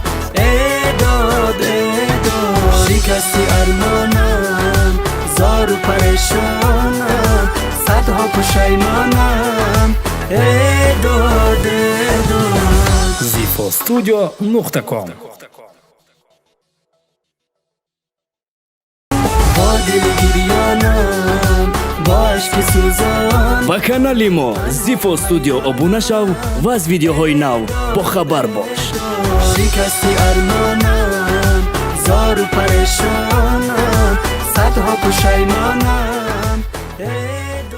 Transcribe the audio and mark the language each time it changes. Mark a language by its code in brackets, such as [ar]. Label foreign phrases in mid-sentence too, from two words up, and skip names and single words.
[fa] ای داد ای داد، شکستی ارمانم، زار و پریشانم، صدها پشیمانم. ای داد zifostudio.com. با دل گریانم با عشق سوزان [tg] ба канали мо Zifo Studio обуна шав ва аз видеоҳои нав бохабар бош. [fa] شکستی ارمانم زار و پریشانم صدها پشیمانم